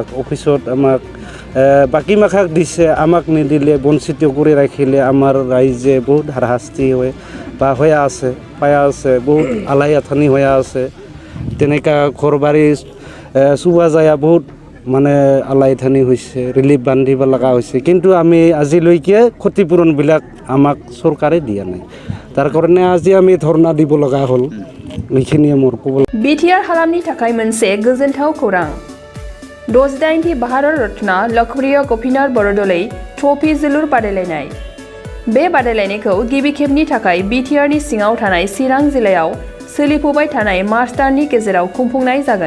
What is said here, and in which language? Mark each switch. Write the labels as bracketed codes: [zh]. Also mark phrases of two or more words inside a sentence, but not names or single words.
[as] অফিচত আমাক বাকী মাখাক দিছে আমাক নিদিলে বঞ্চিত কৰি ৰাখিলে আমাৰ ৰাইজে বহুত হাৰাশাস্তি হয় বা হৈ আছে পাই আছে বহুত আলাই আথানি হৈ আছে তেনেকা ঘৰ বাৰী চুবা যায় বহুত মানে আলাই আথানি হৈছে ৰিলিফ বান্ধিব লগা হৈছে কিন্তু আমি আজিলৈকে ক্ষতিপূৰণবিলাক আমাক চৰকাৰে দিয়া নাই তাৰ কাৰণে আজি আমি ধৰ্ণা দিব লগা হ'ল এইখিনিয়ে মোৰ ক'ব [brx] बिटिआर हालामनि थाखाय मोनसे गोजोनथाव खौरां 68थि भारत रत्न लोकप्रिय गपिनाथ बरदलै ट्रफी जोलुर बादायलायनाय बे बादायलायनायखौ गिबि खेबनि थाखाय बिटिआरनि सिङाव थानाय चिरां जिल्लायाव सोलिफुबाय थानाय मार्च दाननि गेजेराव खुंफुंनाय जागोन